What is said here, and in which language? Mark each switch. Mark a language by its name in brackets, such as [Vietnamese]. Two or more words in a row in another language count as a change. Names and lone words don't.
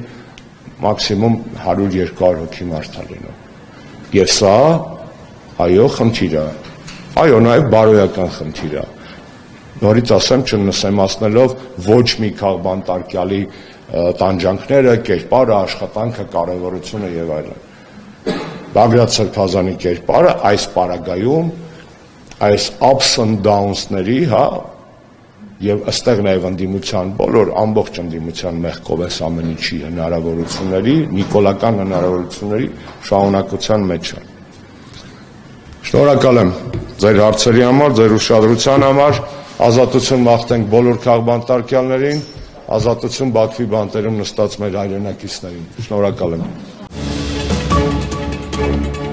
[Armenian] մաքսիմում 100-200 հոգի մարդ է լինում։ Եվ սա, այո, խնդիր է։ Այո, նաև բարոյական խնդիր է։ Նորից ասեմ, չնսեմացնելով ոչ մի քաղբանտարկյալի տանջանքները, կերպարը, աշխատանքը, կարևորությունը եւ այլն։ Բագրատ Սրբազանի կերպարը այս պարագայում, այս [English] ups and downs- [Armenian] ների, հա, եւ ըստեղ նաեւ ընդդիմության բոլոր ամբողջ ընդդիմության մեղքով էս ամեն ինչի հնարավորությունների, նիկոլական հնարավորությունների շարունակության մեջ է։ Շնորհակալ եմ ձեր հարցերի համար, ձեր ուշադրության համար, ազատություն մաղթենք բոլոր քաղբանտարկյալներին, ազատություն Բաքվի բանտերում նստած մեր հայրենակիցներին։ Շնորհակալ եմ։